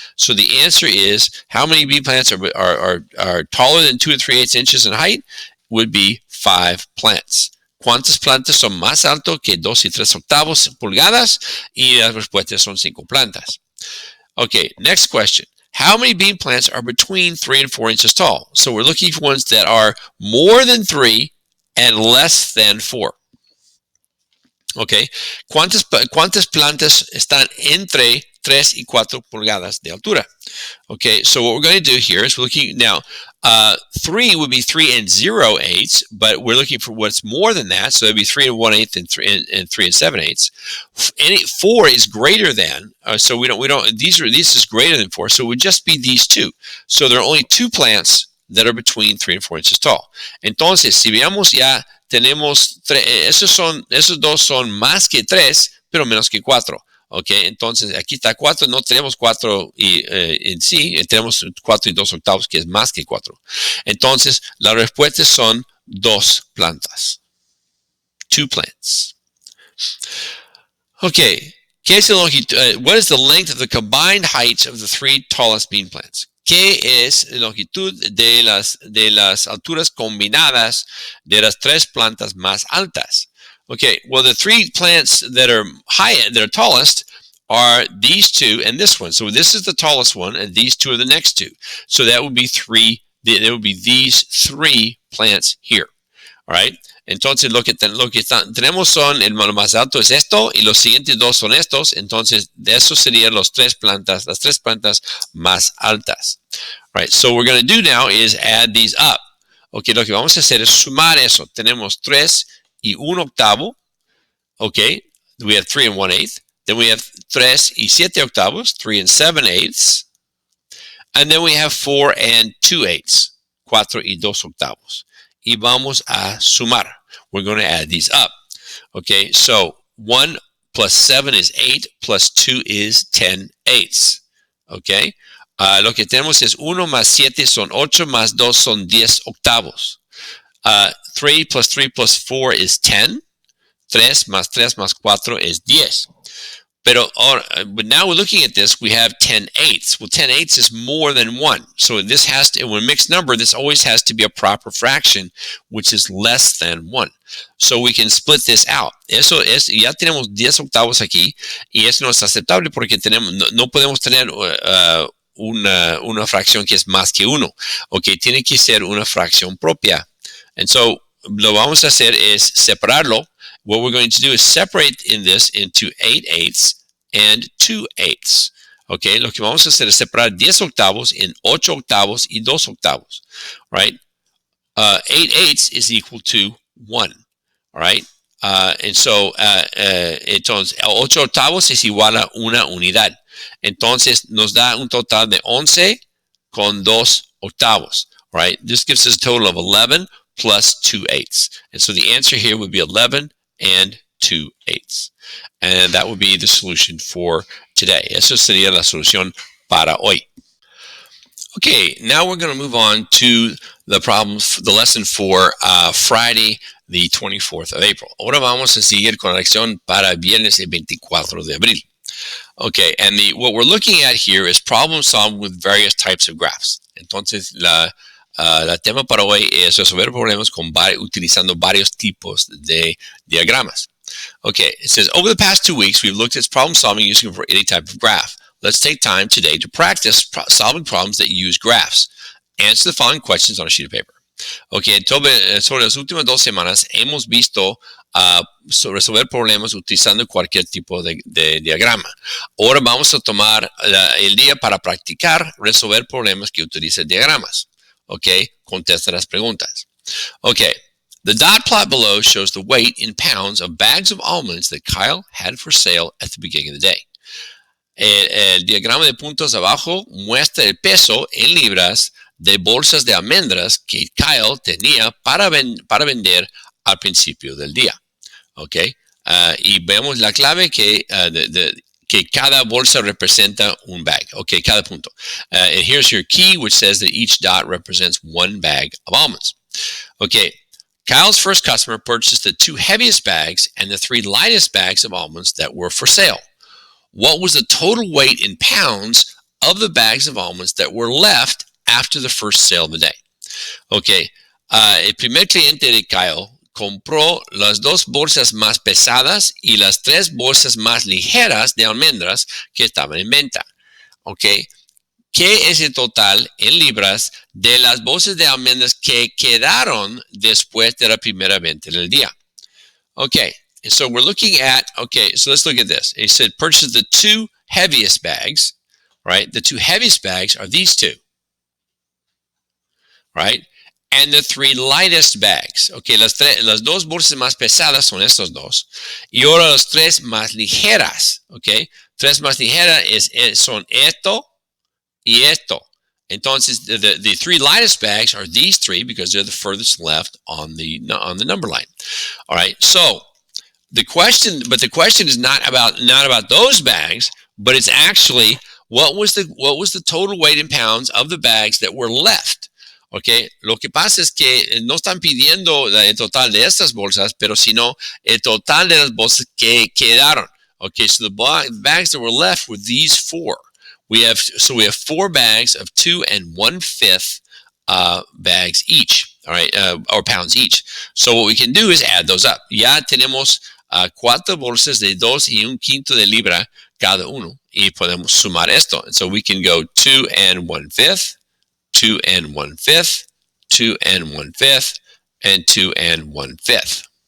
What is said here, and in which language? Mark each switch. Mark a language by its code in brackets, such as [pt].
[en] So the answer is, how many bee plants are taller than 2 3/8 inches in height? Would be 5 plants. [es] ¿Cuántas plantas son más alto que 2 y 3/8 pulgadas? Y las respuestas son 5 plantas. [en] Okay, next question. How many bean plants are between 3 and 4 inches tall? So we're looking for ones that are more than 3 and less than 4. [es] Okay, ¿cuántas plantas están entre 3 y 4 pulgadas de altura? [en] Okay, so what we're going to do here is we're looking now, 3 would be 3 and 0/8, but we're looking for what's more than that, so that'd be 3 and 1/8 and 3 and 7/8. 4 is greater than, so we don't. This is greater than 4, so it would just be these two. So there are only 2 plants that are between 3 and 4 inches tall. [es] Entonces, si veamos ya tenemos esos dos son más que 3, pero menos que 4. Ok, entonces aquí está 4, no tenemos 4 en sí, tenemos 4 y 2/8, que es más que 4. Entonces, las respuestas son 2 plantas. [en] 2 plants. [es] Ok, ¿qué es [en] what is the length of the combined heights of the 3 tallest bean plants? [es] ¿Qué es la longitud de las alturas combinadas de las 3 plantas más altas? [en] Okay, well, the 3 plants that are tallest are these 2 and this one. So this is the tallest one, and these 2 are the next 2. So that would be 3. There would be these 3 plants here. All right. [es] Entonces lo que tenemos son, el más alto es esto y los siguientes 2 son estos. Entonces de eso serían las 3 plantas más altas. [en] All right. So what we're going to do now is add these up. [es] Okay, lo que vamos a hacer es sumar eso. Tenemos 3 y 1/8. [en] Okay, we have 3 and 1/8. Then we have [es] 3 y 7/8, [en] 3 and 7/8. And then we have 4 and 2/8, [es] 4 y 2 octavos. Y vamos a sumar. [en] We're going to add these up. Okay, so 1 plus 7 is 8, plus 2 is 10/8. [es] Okay, lo que tenemos es 1 más 7 son 8, más 2 son 10 octavos. [en] 3 plus 4 is 10. [es] 3 más 4 [en] is 10. But now we're looking at this, we have 10/8. Well, 10/8 is more than 1. So this has to, when a mixed number, this always has to be a proper fraction, which is less than 1. So we can split this out. [es] Eso es, ya tenemos 10 octavos aquí, y eso no es aceptable porque no podemos tener una fracción que es más que 1. Okay, tiene que ser una fracción propia. [en] And so [es] lo vamos a hacer es separarlo. [en] What we're going to do is separate this into 8/8 and 2/8. [es] Okay, lo que vamos a hacer es separar 10 octavos en 8 octavos y 2 octavos. [en] Right? 8/8 is equal to 1. All right? And so, [es] entonces, 8 octavos es igual a una unidad. Entonces, nos da un total de 11 con 2 octavos. [en] Right? This gives us a total of 11 plus 2/8. And so the answer here would be 11 and 2/8. And that would be the solution for today. [es] Eso sería la solución para hoy. [en] Okay, now we're going to move on to the lesson for Friday, the 24th of April. [es] Ahora vamos a seguir con la lección para viernes el 24 de abril. [en] Okay, and what we're looking at here is problem solving with various types of graphs. [es] Entonces, el tema para hoy es resolver problemas utilizando varios tipos de diagramas. [en] Okay, it says, over the past 2 weeks, we've looked at problem solving using any type of graph. Let's take time today to practice solving problems that use graphs. Answer the following questions on a sheet of paper. [es] Okay, sobre las últimas 2 semanas hemos visto resolver problemas utilizando cualquier tipo de diagrama. Ahora vamos a tomar el día para practicar resolver problemas que utilizan diagramas. Okay, contesta las preguntas. [en] Okay, the dot plot below shows the weight in pounds of bags of almonds that Kyle had for sale at the beginning of the day. [es] El diagrama de puntos abajo muestra el peso en libras de bolsas de almendras que Kyle tenía para vender al principio del día. Okay, y vemos la clave que cada bolsa representa un bag. Okay, cada punto. [en] And here's your key, which says that each dot represents 1 bag of almonds. Okay, Kyle's first customer purchased the 2 heaviest bags and the 3 lightest bags of almonds that were for sale. What was the total weight in pounds of the bags of almonds that were left after the first sale of the day? [es] Okay, el primer cliente de Kyle compró las 2 bolsas más pesadas y las 3 bolsas más ligeras de almendras que estaban en venta. Okay, ¿qué es el total en libras de las bolsas de almendras que quedaron después de la primera venta del día? [en] Okay, and so we're looking at, okay, so let's look at this. He said purchase the 2 heaviest bags, right? The 2 heaviest bags are these 2, right? And the 3 lightest bags. [es] Okay, las 2 bolsas más pesadas son estos 2. Y ahora las 3 más ligeras. Okay, 3 más ligeras son esto y esto. [en] Entonces, the 3 lightest bags are these 3 because they're the furthest left on the number line. All right. So the question is not about those bags, but it's actually what was the total weight in pounds of the bags that were left. [es] Okay, lo que pasa es que no están pidiendo el total de estas bolsas, pero sino el total de las bolsas que quedaron. [en] Okay, so the bags that were left were these 4. We have 4 bags of 2 1/5 bags each. All right, or pounds each. So what we can do is add those up. [es] Ya tenemos 4 bolsas de 2 y 1/5 de libra cada uno, y podemos sumar esto. [en] And so we can go 2 1/5. 2 1/5, 2 1/5, and 2 1/5.